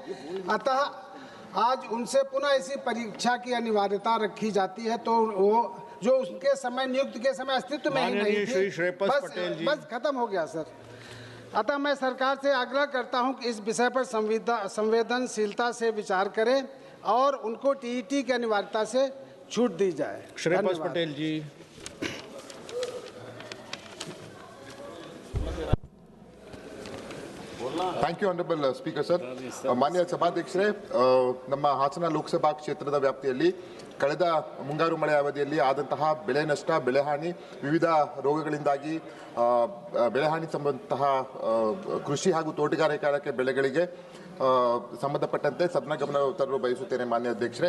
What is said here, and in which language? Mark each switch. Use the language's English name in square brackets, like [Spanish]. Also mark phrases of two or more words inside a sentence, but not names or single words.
[Hindi] अतः आज उनसे पुनः इसी परीक्षा की अनिवार्यता रखी जाती है, तो वो जो उसके समय नियुक्त के समय अस्तित्व में ही नहीं थी। बस खत्म हो गया सर। अतः मैं सरकार से आग्रह करता हूं कि इस विषय पर संवेदनशीलता से विचार करें और उनको टीईटी की अनिवार्यता से छूट दी जाए। श्रेयस पटेल जी। [English] Thank you Honourable Speaker sir. [Kannada] ಮಾನ್ಯ ಸಭಾಧ್ಯಕ್ಷರೇ, ನಮ್ಮ ಹಾಸನ ಲೋಕಸಭಾ ಕ್ಷೇತ್ರದ ವ್ಯಾಪ್ತಿಯಲ್ಲಿ ಕಳೆದ ಮುಂಗಾರು ಮಳೆ ಅವಧಿಯಲ್ಲಿ ಆದಂತಹ ಬೆಳೆ ನಷ್ಟ, ಬೆಳೆಹಾನಿ, ವಿವಿಧ ರೋಗಗಳಿಂದಾಗಿ ಬೆಳೆಹಾನಿ ಸಂಬಂಧಂತಹ ಕೃಷಿ ಹಾಗೂ ತೋಟಗಾರಿಕೆ ಬೆಳೆಗಳಿಗೆ ಸಂಬಂಧಪಟ್ಟಂತೆ ಸದನ ಗಮನ ತರಲು ಬಯಸುತ್ತೇನೆ ಮಾನ್ಯ ಅಧ್ಯಕ್ಷರೇ.